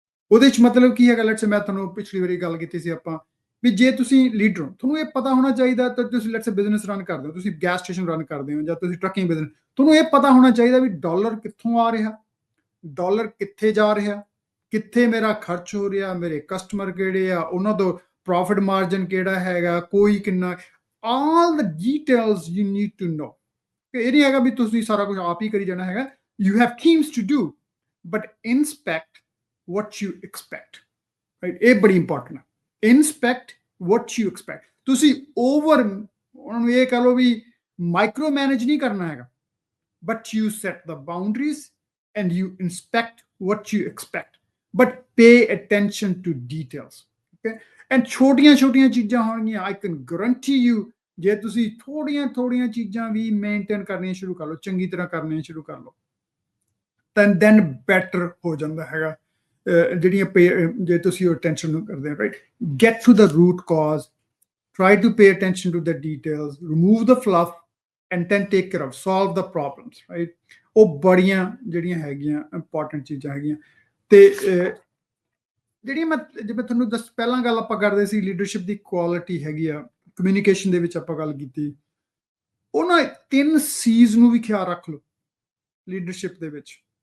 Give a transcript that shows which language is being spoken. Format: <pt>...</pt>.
<pa>ਉਹਦੇ ਚ ਮਤਲਬ ਕੀ ਹੈਗਾ,</pa> <en>let's say</en> <pa>ਮੈਂ ਤੁਹਾਨੂੰ ਪਿਛਲੀ ਵਾਰੀ ਗੱਲ ਕੀਤੀ ਸੀ ਆਪਾਂ, ਵੀ ਜੇ ਤੁਸੀਂ ਲੀਡਰ ਹੋ, ਤੁਹਾਨੂੰ ਇਹ ਪਤਾ ਹੋਣਾ ਚਾਹੀਦਾ, ਤਾਂ ਤੁਸੀਂ ਲੈਟਸ ਸੇ ਬਿਜ਼ਨਸ ਰਨ ਕਰਦੇ ਹੋ, ਤੁਸੀਂ ਗੈਸ ਸਟੇਸ਼ਨ ਰਨ ਕਰਦੇ ਹੋ ਜਾਂ ਤੁਸੀਂ ਟਰੱਕਿੰਗ ਬਿਜ਼ਨਸ, ਤੁਹਾਨੂੰ ਇਹ ਪਤਾ ਹੋਣਾ ਚਾਹੀਦਾ ਵੀ ਡਾਲਰ ਕਿੱਥੋਂ ਆ ਰਿਹਾ, ਡਾਲਰ ਕਿੱਥੇ ਜਾ ਰਿਹਾ, ਕਿੱਥੇ ਮੇਰਾ ਖਰਚ ਹੋ ਰਿਹਾ, ਮੇਰੇ ਕਸਟਮਰ ਕਿਹੜੇ ਆ, ਉਹਨਾਂ ਤੋਂ ਪ੍ਰੋਫਿਟ ਮਾਰਜਨ ਕਿਹੜਾ ਹੈਗਾ, ਕੋਈ ਕਿੰਨਾ,</pa> <en>All the details you need to know.</en> <pa>ਇਹ ਨਹੀਂ ਹੈਗਾ ਵੀ ਤੁਸੀਂ ਸਾਰਾ ਕੁਝ ਆਪ ਹੀ ਕਰੀ ਜਾਣਾ ਹੈਗਾ,</pa> <en>You have themes to do, but inspect what you expect, right?</en> <pa>ਇਹ ਬੜੀ ਇੰਪੋਰਟੈਂਟ ਹੈ,</pa> <en>Inspect what you expect।</en> <pa>ਤੁਸੀਂ ਓਵਰ ਉਹਨਾਂ ਨੂੰ ਇਹ ਕਹ ਲਓ ਵੀ ਮਾਈਕਰੋ ਮੈਨੇਜ ਨਹੀਂ ਕਰਨਾ ਹੈਗਾ,</pa> <en>but you set the boundaries and you inspect what you expect, but pay attention to details, okay?</en> <pa>And ਛੋਟੀਆਂ ਛੋਟੀਆਂ ਚੀਜ਼ਾਂ ਹੋਣਗੀਆਂ,</pa> <en>I can guarantee you,</en> <pa>ਜੇ ਤੁਸੀਂ ਥੋੜੀਆਂ ਥੋੜੀਆਂ ਚੀਜ਼ਾਂ ਵੀ ਮੇਨਟੇਨ ਕਰਨੀਆਂ ਸ਼ੁਰੂ ਕਰ ਲਓ, ਚੰਗੀ ਤਰ੍ਹਾਂ ਕਰਨੀਆਂ ਸ਼ੁਰੂ ਕਰ ਲਓ, ਤਾਂ</pa> <en>then better</en> <pa>ਹੋ ਜਾਂਦਾ ਹੈਗਾ। ਜਿਹੜੀਆਂ ਜੇ ਤੁਸੀਂ ਉਹ ਅਟੈਂਸ਼ਨ ਨੂੰ ਕਰਦੇ ਹੋ,</pa> <en>Right, get to the root cause, try to pay attention to the details, remove the fluff, and then take care of, solve the problems, right?</en> <pa>ਉਹ ਬੜੀਆਂ ਜਿਹੜੀਆਂ ਹੈਗੀਆਂ ਇੰਪੋਰਟੈਂਟ ਚੀਜ਼ਾਂ ਹੈਗੀਆਂ। ਤੇ ਜਿਹੜੀਆਂ ਮੈਂ ਜਿਵੇਂ ਤੁਹਾਨੂੰ ਪਹਿਲਾਂ ਗੱਲ ਆਪਾਂ ਕਰਦੇ ਸੀ, ਲੀਡਰਸ਼ਿਪ ਦੀ ਕੁਆਲਿਟੀ ਹੈਗੀ ਆ, ਕਮਿਊਨੀਕੇਸ਼ਨ ਦੇ ਵਿੱਚ ਆਪਾਂ ਗੱਲ ਕੀਤੀ, ਉਹਨਾਂ 3 ਸੀਜ਼ ਨੂੰ ਵੀ ਖਿਆਲ ਰੱਖ ਲਓ ਲੀਡਰਸ਼ਿਪ ਦੇ ਵਿੱਚ।</pa>